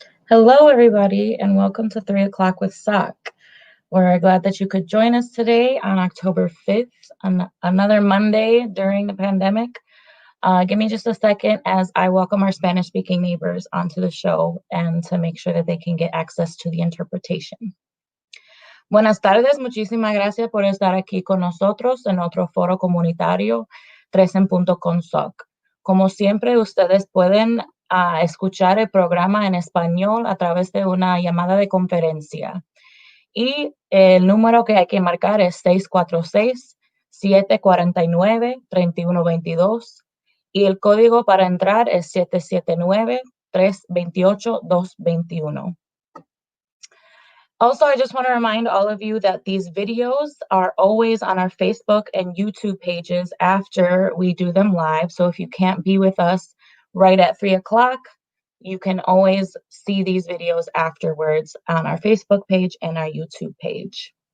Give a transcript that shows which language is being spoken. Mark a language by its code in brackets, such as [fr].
[en] Hello, everybody, and welcome to 3 o'clock with SOC. We're glad that you could join us today on October 5th, on another Monday during the pandemic. Give me just a second as I welcome our Spanish-speaking neighbors onto the show and to make sure that they can get access to the interpretation. [es] Buenas tardes, muchísimas gracias por estar aquí con nosotros en otro foro comunitario 3 en punto con SOC. Como siempre, ustedes pueden escuchar el programa en español a través de una llamada de conferencia. Y el número que hay que marcar es 646-749-3122. Y el código para entrar es 779-328-221. [en] Also, I just want to remind all of you that these videos are always on our Facebook and YouTube pages after we do them live. So if you can't be with us right at 3 o'clock, you can always see these videos afterwards on our Facebook page and our YouTube page.